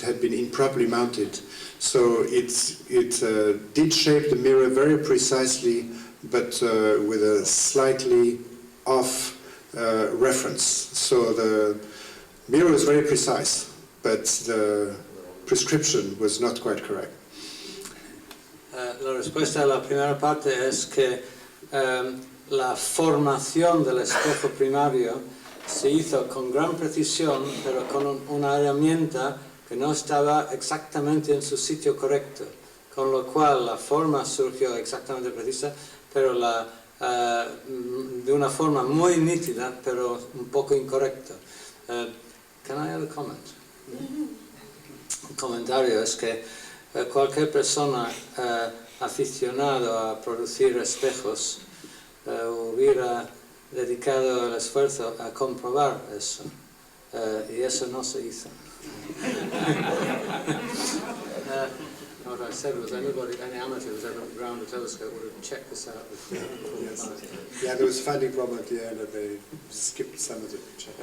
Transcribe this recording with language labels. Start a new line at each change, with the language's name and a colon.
English: It had been improperly mounted. So it did shape the mirror very precisely, but with a slightly off reference. So the mirror was very precise, but the prescription was not quite correct.
Spanish: La respuesta a la primera parte es que la formación del espejo primario se hizo con gran precisión, pero con una herramienta que no estaba exactamente en su sitio correcto, con lo cual la forma surgió exactamente precisa, pero de una forma muy nítida, pero un poco incorrecta.
English: Can I have a comment?
Spanish: Un comentario es que cualquier persona aficionado a producir espejos hubiera dedicado el esfuerzo a comprobar eso, y eso no se hizo.
English: What I said was any amateur who's ever ground a telescope would have checked this out before. Yes. Yeah, there was a funding problem at the end and they skipped some of the check.